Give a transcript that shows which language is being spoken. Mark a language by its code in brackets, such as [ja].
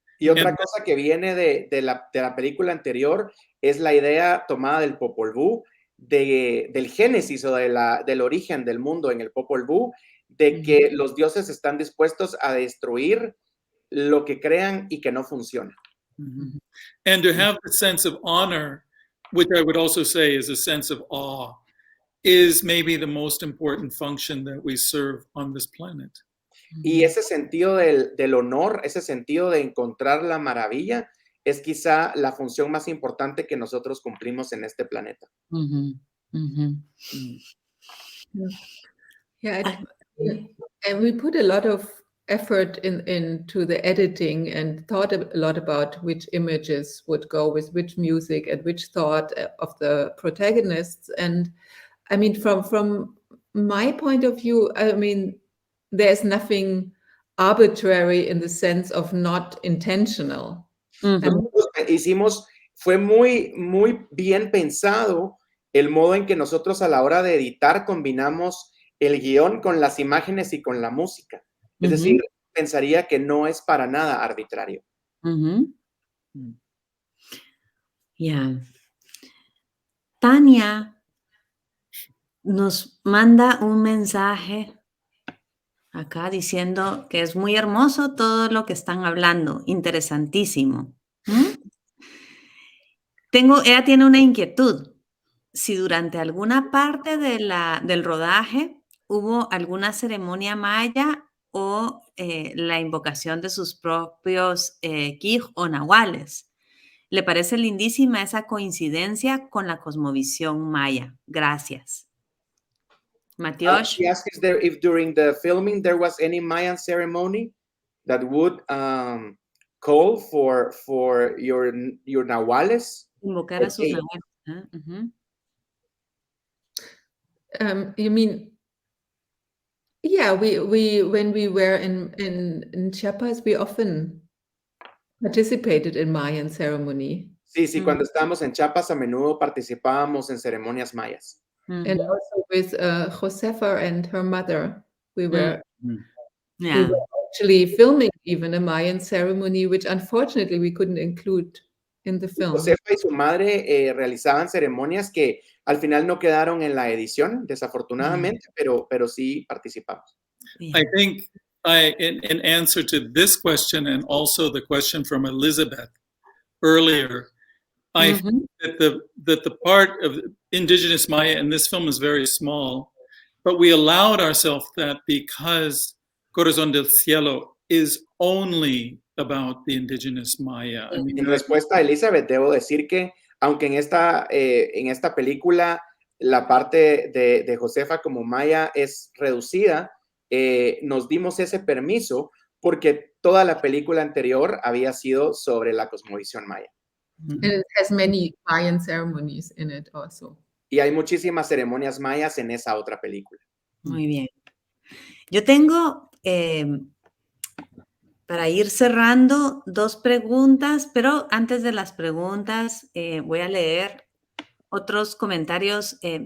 [es] Y otra cosa que viene de la película anterior es la idea tomada del Popol Vuh, del génesis o del origen del mundo en el Popol Vuh, de que los dioses están dispuestos a destruir lo que crean y que no funciona. Mm-hmm. [en] And to have the sense of honor, which I would also say is a sense of awe, is maybe the most important function that we serve on this planet. [es] Y ese sentido del honor, ese sentido de encontrar la maravilla, es quizá la función más importante que nosotros cumplimos en este planeta. [en] Yeah, and we put a lot of effort into the editing and thought a lot about which images would go with which music and which thought of the protagonists. And I mean, from my point of view, I mean, there's nothing arbitrary in the sense of not intentional. [es] Nosotros fue muy bien pensado el modo en que nosotros a la hora de editar combinamos el guión con las imágenes y con la música. Es decir, pensaría que no es para nada arbitrario. Ya. Tania nos manda un mensaje acá diciendo que es muy hermoso todo lo que están hablando, interesantísimo. Ella tiene una inquietud. Si durante alguna parte del rodaje hubo alguna ceremonia maya o la invocación de sus propios quij o nahuales. Le parece lindísima esa coincidencia con la cosmovisión maya. Gracias. Matiosh. [en] She asked if during the filming there was any Mayan ceremony that would call for your nahuales. [es] Invocar a sus nahuales. [en] You mean, yeah, we when we were in Chiapas, we often participated in Mayan ceremony. [es] Sí, cuando estábamos en Chiapas a menudo participábamos en ceremonias mayas. [en] And also with Josefa and her mother, we were actually filming even a Mayan ceremony, which unfortunately we couldn't include in the film. [es] Josefa y su madre realizaban ceremonias que al final no quedaron en la edición, desafortunadamente, pero sí participamos. [en] I think in answer to this question and also the question from Elizabeth earlier, I think that the part of Indigenous Maya in this film is very small, but we allowed ourselves that because Corazón del Cielo is only about the Indigenous Maya. I mean, [es] en respuesta a Elizabeth, debo decir que aunque en esta película la parte de Josefa como maya es reducida, nos dimos ese permiso porque toda la película anterior había sido sobre la cosmovisión maya. [en] And it has many Mayan ceremonies in it also. [es] Y hay muchísimas ceremonias mayas en esa otra película. Muy bien. Yo tengo, para ir cerrando, 2 preguntas, pero antes de las preguntas voy a leer otros comentarios.